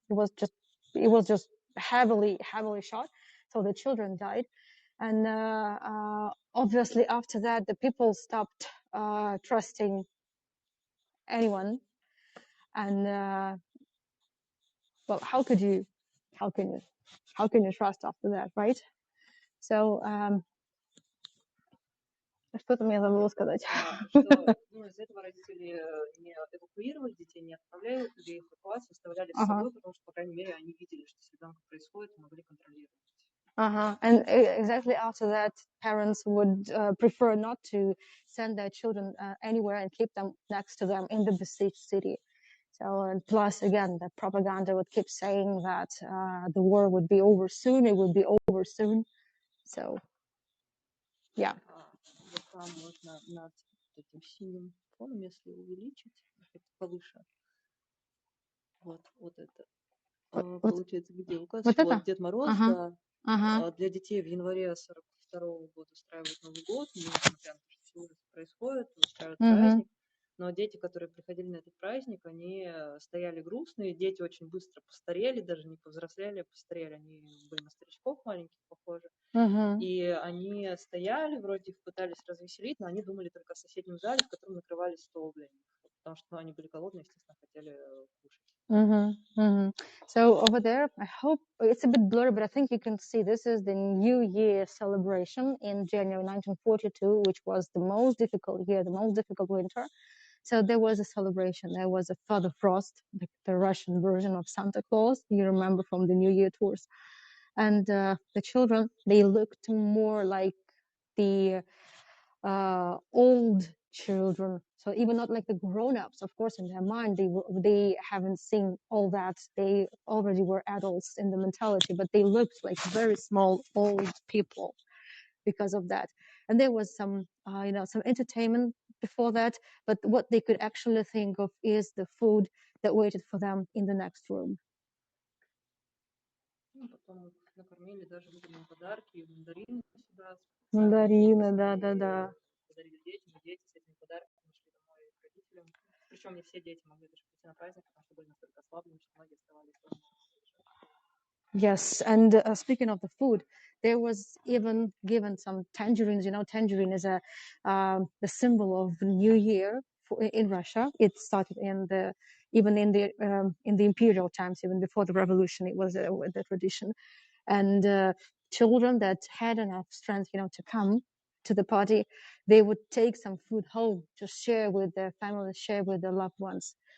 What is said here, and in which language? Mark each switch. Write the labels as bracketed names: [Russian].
[English] It was just heavily shot. So the children died. And obviously after that, the people stopped trusting anyone. And well, how can you trust after that, right? [Russian] So что-то мне забыла сказать. Из этого родители не эвакуировали детей, не отправляли их для эвакуации, оставляли с собой, потому что, по крайней мере, они видели, что с ребенком происходит, и могли контролировать. [English] And exactly after that, parents would prefer not to send their children anywhere and keep them next to them in the besieged city. So, and plus, again, the propaganda would keep saying that the war would be over soon, it would be over soon. So, yeah. [Russian] Вот там можно над этим синим фоном, если увеличить, повыше. Вот это. Получается, где указывается? Вот Дед Мороз, да. Для детей в январе 42-го года устраивают Новый год, несмотря на то, что все ужасы происходит, устраивают праздник. Но дети, которые приходили на этот праздник, они стояли грустные, дети очень быстро постарели, даже не повзрослели, а постарели. Они были на старичков маленьких похожи. И они стояли, вроде их пытались развеселить, но они думали только о соседнем зале, в котором накрывали стол для них. Потому что они были голодные, естественно, хотели кушать. [English] So over there, I hope it's a bit blurry, but I think you can see this is the New Year celebration in January 1942, which was the most difficult year, the most difficult winter. So there was a celebration. There was a Father Frost, the Russian version of Santa Claus, you remember from the New Year tours. And the children, they looked more like the old children. So even not like the grown-ups, of course, in their mind, they haven't seen all that. They already were adults in the mentality, but they looked like very small, old people because of that. And there was some entertainment before that, but what they could actually think of is the food that waited for them in the next room. [Russian] Потом накормили даже выданные подарки, мандарины сюда. Мандарины, да. Подарили детям, и дети с этими подарками шли домой к родителям. Причем не все дети могли даже прийти на праздник, потому что были настолько ослаблены, что многие оставались дома. [English] Yes, and speaking of the food, there was even given some tangerines. You know, tangerine is the symbol of New Year in Russia. It started in the imperial times, even before the revolution. It was the tradition, and children that had enough strength, to come to the party, they would take some food home to share with their family, share with their loved ones.